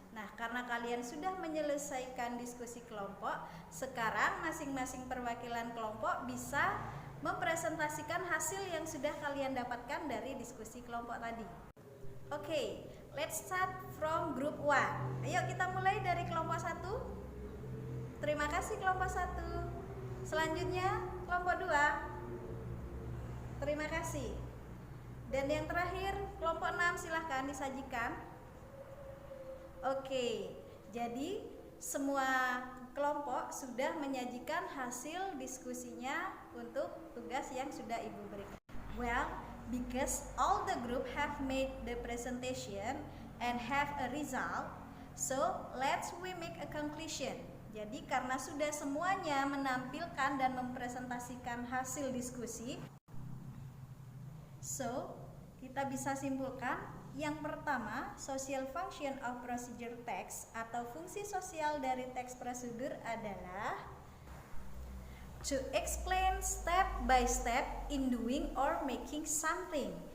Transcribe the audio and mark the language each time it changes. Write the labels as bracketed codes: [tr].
[id] Nah, karena kalian sudah menyelesaikan diskusi kelompok, sekarang masing-masing perwakilan kelompok bisa mempresentasikan hasil yang sudah kalian dapatkan dari diskusi kelompok tadi. [en] Oke, let's start from group 1. [id] Ayo kita mulai dari kelompok 1. Terima kasih kelompok 1. Selanjutnya kelompok 2. Terima kasih. Dan yang terakhir kelompok 6, silahkan disajikan. Oke, jadi semua kelompok sudah menyajikan hasil diskusinya untuk tugas yang sudah Ibu berikan. [en] Well, because all the group have made the presentation and have a result, so let's we make a conclusion. [id] Jadi karena sudah semuanya menampilkan dan mempresentasikan hasil diskusi, so kita bisa simpulkan yang pertama, social function of procedure text atau fungsi sosial dari teks prosedur adalah [en] to explain step by step in doing or making something.